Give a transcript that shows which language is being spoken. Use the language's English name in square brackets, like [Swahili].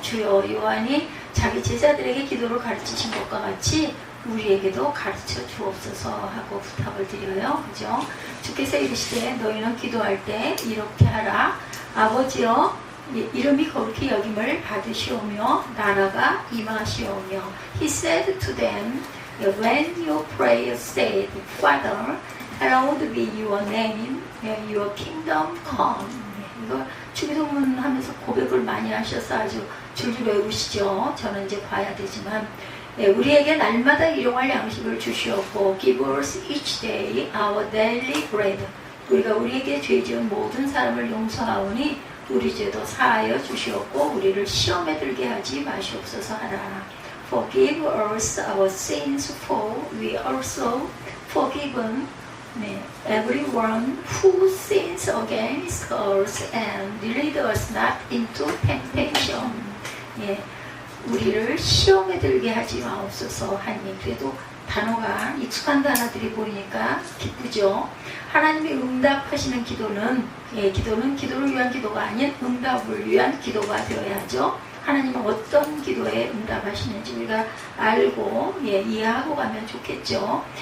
[Korean] 주여, 요한이 자기 제자들에게 기도를 가르치신 것과 같이 우리에게도 가르쳐 주옵소서 하고 부탁을 드려요. 그죠? 주께서 이르시되 너희는 기도할 때 이렇게 하라. 아버지여, 이름이 거룩히 여김을 받으시오며 나라가 임하시오며. [English] He said to them, when you pray, say, Father, hallowed be your name, your kingdom come. [Korean] 이거 주기도문 하면서 고백을 많이 하셔서 아주 줄줄 외우시죠. 저는 이제 봐야 되지만 우리에게 날마다 일용할 양식을 주시옵고 [English] give us each day our daily bread. [Korean] 우리가 우리에게 죄 지은 모든 사람을 용서하오니 우리 죄도 사하여 주시옵고 우리를 시험에 들게 하지 마시옵소서 하라. [English] Forgive us our sins, for we also forgiven everyone who sins against us, and lead us not into temptation. [Korean] 예, 우리를 시험에 들게 하지 마옵소서 하니. 그래도 단어가 익숙한 단어들이 보이니까 기쁘죠. 하나님이 응답하시는 기도는 기도를 위한 기도가 아닌 응답을 위한 기도가 되어야죠. 하나님은 어떤 기도에 응답하시는지 우리가 알고 이해하고 가면 좋겠죠.